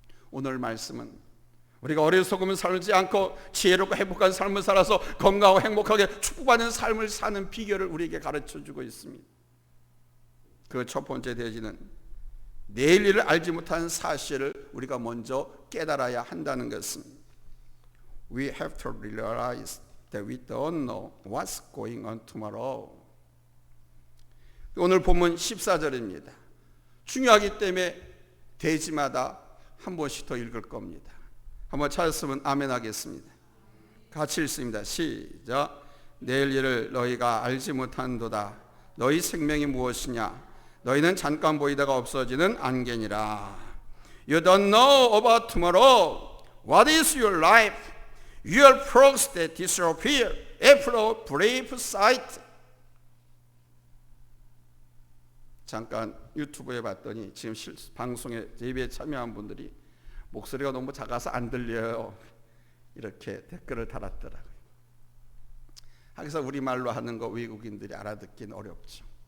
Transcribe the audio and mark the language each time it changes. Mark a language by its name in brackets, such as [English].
[Korean] 오늘 말씀은 우리가 어리석으면 살지 않고 지혜롭고 행복한 삶을 살아서 건강하고 행복하게 축복받는 삶을 사는 비결을 우리에게 가르쳐 주고 있습니다. 그 첫 번째 대지는 내일 일을 알지 못하는 사실을 우리가 먼저 깨달아야 한다는 것입니다. [English] We have to realize that we don't know what's going on tomorrow. [Korean] 오늘 본문 14절입니다. 중요하기 때문에 대지마다 한 번씩 더 읽을 겁니다. 한번 찾았으면 아멘 하겠습니다. 같이 읽습니다. 시작. 내일 일을 너희가 알지 못한도다. 너희 생명이 무엇이냐? 너희는 잠깐 보이다가 없어지는 안개니라. [English] You don't know about tomorrow. What is your life? Your pearls that disappear after a brief sight. [Korean] 잠깐 유튜브에 봤더니 지금 방송에 예배에 참여한 분들이 목소리가 너무 작아서 안 들려요. 이렇게 댓글을 달았더라고요. 하기서 우리말로 하는 거 외국인들이 알아듣긴 어렵죠.